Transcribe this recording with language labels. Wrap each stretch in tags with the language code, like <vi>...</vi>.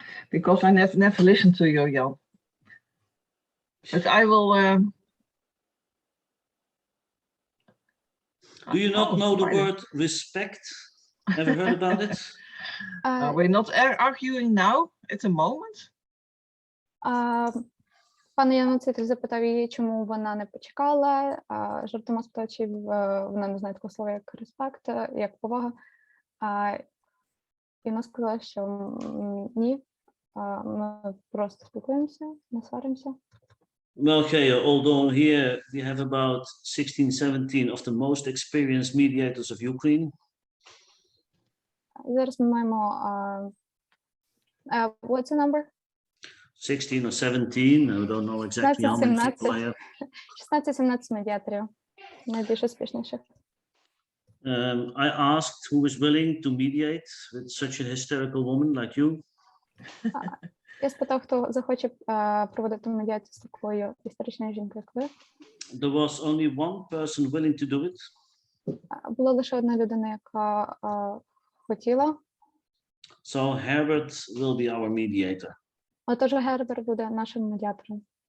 <en>Because I never listened to you, Jan. But I will. Do you not know the word respect? Ever heard about it? We're not arguing now at the moment.</en> <uk>Пане Яноцитель запитав її, чому вона не почекала. Жартома спитав, чи вона не знає такого слова, як респект, як повага. І вона сказала, що ні, ми просто спілкуємося, не сваримося.</uk> <en>Well, okay, although here we have about 16, 17 of the most experienced mediators of Ukraine.</en> <uk>Зараз ми маємо,</uk> <en>what's the number? 16 or 17, I don't know exactly how many people I have.</en> <uk>16-17 медіаторів, найбільш успішніших.</uk> <en>I asked who is willing to mediate with such a hysterical woman like you.</en> <uk>Я спитав, хто захоче проводити медіацію з такою історичною жінкою, як ви.</uk> <en>There was only one person willing to do it.</en> <uk>Була лише одна людина, яка хотіла.</uk> <en>So Herbert will be our mediator.</en> <uk>Отож, Гербер буде нашим медіатором.</uk>